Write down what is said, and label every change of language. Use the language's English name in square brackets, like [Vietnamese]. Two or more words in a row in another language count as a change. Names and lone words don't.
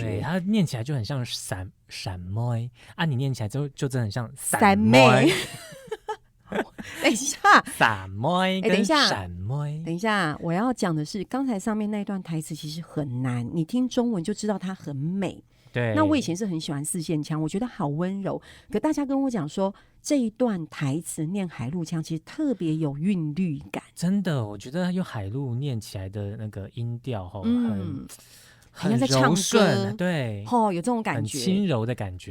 [Chinese] 對，她念起來就很像閃妹啊，你念起來就真的很像三妹。等一下，散妹跟閃妹。等一下，我要講的是，剛才上面那段台詞其實很難，你聽中文就知道它很美。對，那我以前是很喜歡四線腔，我覺得好溫柔。可大家跟我講說，這一段台詞念海陸腔，其實特別有韻律感。真的，我覺得用海陸念起來的那個音調好像在唱歌，對，有這種感覺，很輕柔的感覺。